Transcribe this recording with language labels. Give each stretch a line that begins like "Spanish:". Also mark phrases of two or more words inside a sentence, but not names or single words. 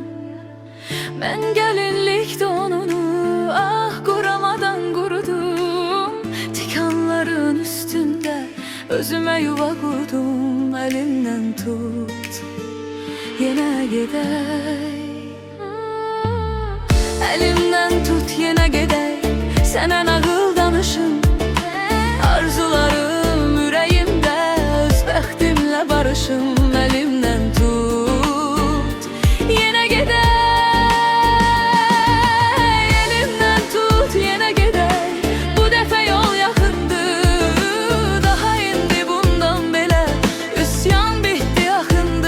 Turkish: Ben gelinlik donunu kuramadan kurudum. Tikanların üstünde özüme yuva kurdum. Elimden tut yine gedək, elimden tut yine gedək.
Azerbaijani: Sənə nağıl danışım, arzularım ürəyimdə, öz bəxtimlə barışım.
Turkish: Elimden tut yine gedək, elimden tut yine gedək.
Azerbaijani: Bu dəfə yol yaxındır, daha indi bundan belə üsyan bitdi, axındı.